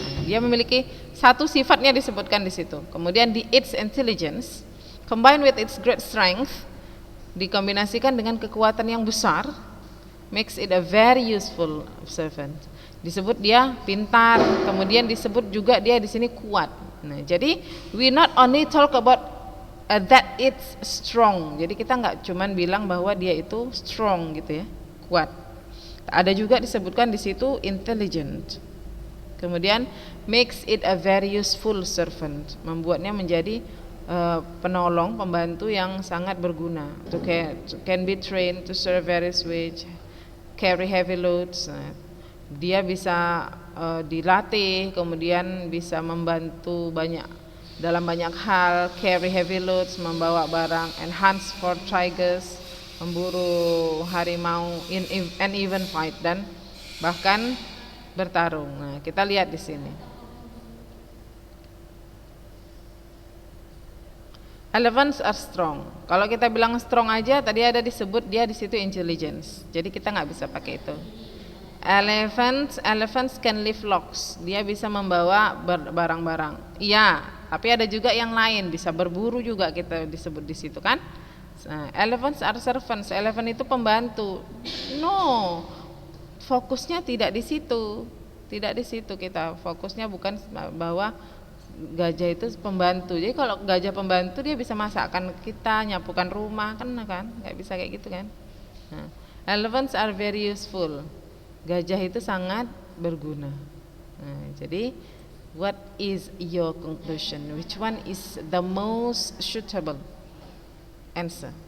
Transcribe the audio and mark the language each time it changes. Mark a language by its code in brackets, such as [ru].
[id] Dia memiliki satu sifatnya disebutkan di situ. Kemudian di [en] its intelligence combined with its great strength, [id] dikombinasikan dengan kekuatan yang besar, [en] makes it a very useful servant. [id] Disebut dia pintar, kemudian disebut juga dia di sini kuat. Nah, jadi [en] we not only talk about that it's strong. [id] Jadi kita nggak cuman bilang bahwa dia itu strong gitu ya, kuat. Ada juga disebutkan di situ intelligent. Kemudian [en] makes it a very useful servant, [id] membuatnya menjadi penolong, pembantu yang sangat berguna. [en] To can be trained to serve various ways, carry heavy loads. [id] Dia bisa dilatih, kemudian bisa membantu dalam banyak hal, [en] carry heavy loads, [id] membawa barang, [en] and hunt for tigers, [id] memburu harimau, [en] and even fight, [id] dan bahkan bertarung. Nah, kita lihat di sini. [en] Elephants are strong. [id] Kalau kita bilang strong aja, tadi ada disebut dia di situ intelligence. Jadi kita nggak bisa pakai itu. [en] Elephants can lift logs. [id] Dia bisa membawa barang-barang. Iya, tapi ada juga yang lain, bisa berburu juga kita disebut di situ kan. [en] Nah, elephants are servants. [id] Elephant itu pembantu. No, fokusnya tidak di situ. Tidak di situ kita. Fokusnya bukan bahwa gajah itu pembantu. Jadi kalau gajah pembantu dia bisa masakkan kita, nyapukan rumah kan, nggak bisa kayak gitu kan. [en] Nah, elephants are very useful. [id] Gajah itu sangat berguna. Nah, jadi [en] what is your conclusion? Which one is the most suitable answer?